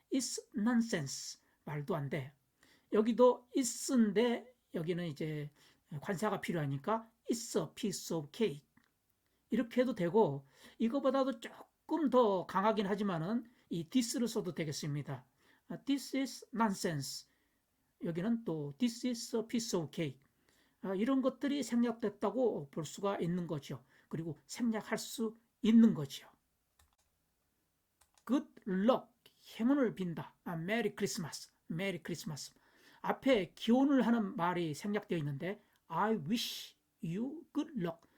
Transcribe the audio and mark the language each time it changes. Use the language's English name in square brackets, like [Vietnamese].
[English] It's nonsense, [Korean] 말도 안 돼. 여기도 is인데 여기는 이제 관사가 필요하니까 [English] It's a piece of cake [Korean] 이렇게 해도 되고, 이거보다도 조금 더 강하긴 하지만은 이 this를 써도 되겠습니다. [English] This is nonsense. [Korean] 여기는 또 [English] This is a piece of cake. [Korean] 이런 것들이 생략됐다고 볼 수가 있는 거죠. 그리고 생략할 수 있는 거죠. [English] Good luck, [Korean] 행운을 빈다. [English] Merry Christmas, Merry Christmas. [Korean] 앞에 기원을 하는 말이 생략되어 있는데 [English] I wish you good luck.